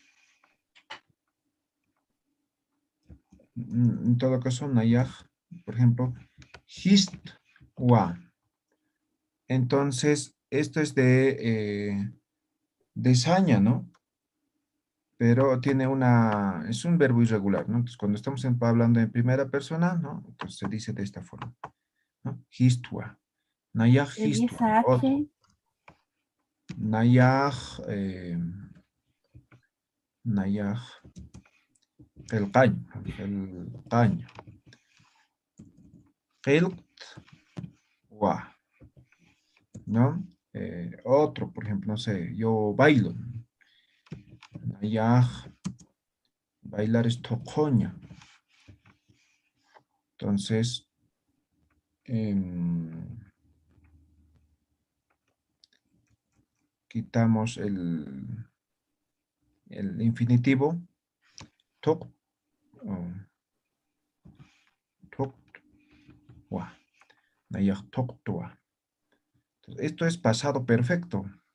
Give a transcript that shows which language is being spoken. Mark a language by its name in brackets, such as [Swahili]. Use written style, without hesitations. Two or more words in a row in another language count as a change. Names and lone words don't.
[Spanish] En todo caso, Nayaj, por ejemplo, Histwa. Entonces, esto es de saña, ¿no? Pero tiene es un verbo irregular, ¿no? Entonces, cuando estamos hablando en primera persona, ¿no? Entonces se dice de esta forma, ¿no? [Aymara] Histwa. Nayaj Histwa. Nayaj, [Spanish] el caño. [Aymara] Qiltwa, ¿no? [Spanish] Otro, por ejemplo, no sé, yo bailo. Nayaj, bailar es tocoña. Entonces, quitamos el infinitivo. [Aymara] Tok. Toktua. Nayaj toktua. [Spanish] Esto es pasado perfecto.